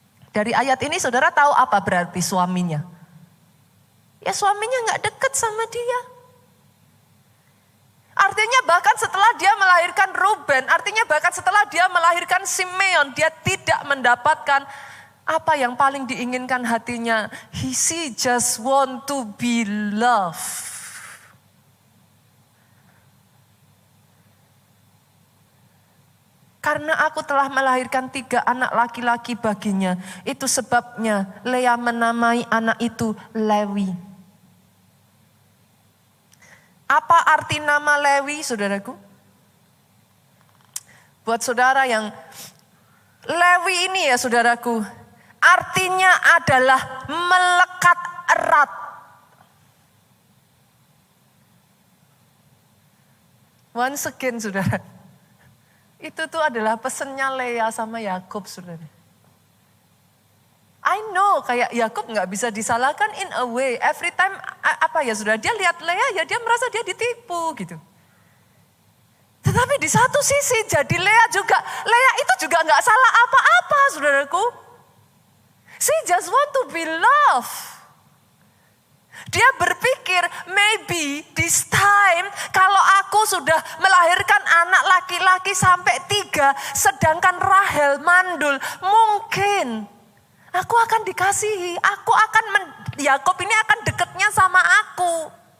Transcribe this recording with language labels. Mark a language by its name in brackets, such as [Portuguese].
[Indonesian] Dari ayat ini saudara tahu apa berarti suaminya? Ya suaminya gak dekat sama dia. Artinya bahkan setelah dia melahirkan Ruben, artinya bahkan setelah dia melahirkan Simeon, dia tidak mendapatkan apa yang paling diinginkan hatinya. [English] She just want to be loved. [Indonesian] Karena aku telah melahirkan 3 anak laki-laki baginya. Itu sebabnya Lea menamai anak itu Lewi. Apa arti nama Lewi, saudaraku? Buat saudara yang Lewi ini ya saudaraku, artinya adalah melekat erat. [English] Once again [Indonesian] saudara, itu tuh adalah pesannya Lea sama Yakub saudara. [English] I know [Indonesian] kayak Yakub gak bisa disalahkan [English] in a way. Every time [Indonesian] apa ya saudara, dia lihat Lea ya dia merasa dia ditipu gitu. Tetapi di satu sisi jadi Lea itu juga gak salah apa-apa saudaraku. [English] She just want to be loved. [Indonesian] Dia berpikir [English] maybe this time [Indonesian] kalau aku sudah melahirkan anak laki-laki sampai 3 sedangkan Rahel mandul, mungkin aku akan dikasihi, Yakub ini akan dekatnya sama aku.